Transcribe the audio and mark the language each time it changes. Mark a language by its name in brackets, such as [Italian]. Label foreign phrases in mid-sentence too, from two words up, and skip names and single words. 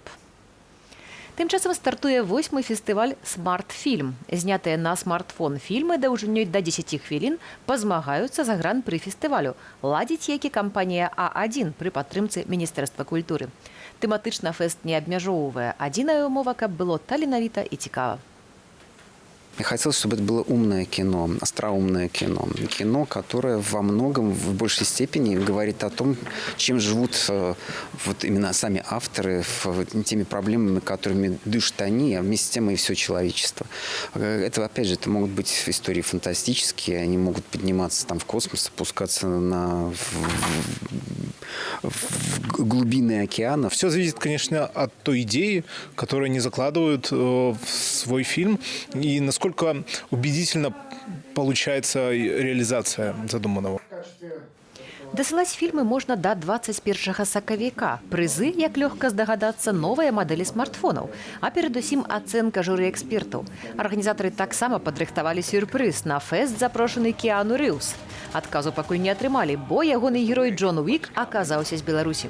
[Belarusian] Тым часам стартуе 8-й фестываль «Смарт-фільм». Знятыя на смартфон фільмы даўжынёй да 10 хвілін пазмагаюцца за гран-пры фестывалю, ладзіць які кампанія А1 пры падтрымцы Міністэрства культуры. Тэматычна фэст не абмяжоўвае. Адзіная ўмова, каб было таленавіта і цікава. [Russian] Я хотел, чтобы это было умное кино, остроумное кино. Кино, которое во многом, в большей степени говорит о том, чем живут вот именно сами авторы, теми проблемами, которыми дышат они, а вместе с тем и все человечество. Это, опять же, это могут быть истории фантастические, они могут подниматься там в космос, опускаться в глубины океана. Все зависит, конечно, от той идеи, которую они закладывают в свой фильм, и насколько убедительно получается реализация задуманного. [Belarusian] Дасылаць фільмы можна да 21 сакавіка. Прызы, як лёгка здагадацца, новыя мадэлі смартфонаў, а перадусім ацэнка журы экспертаў. Арганізатары таксама падрыхтавалі сюрпрыз. На фэст запрошаны Кіану Рыўс. Адказу пакуль не атрымалі, бо ягоны герой Джон Уік аказаўся з Беларусі.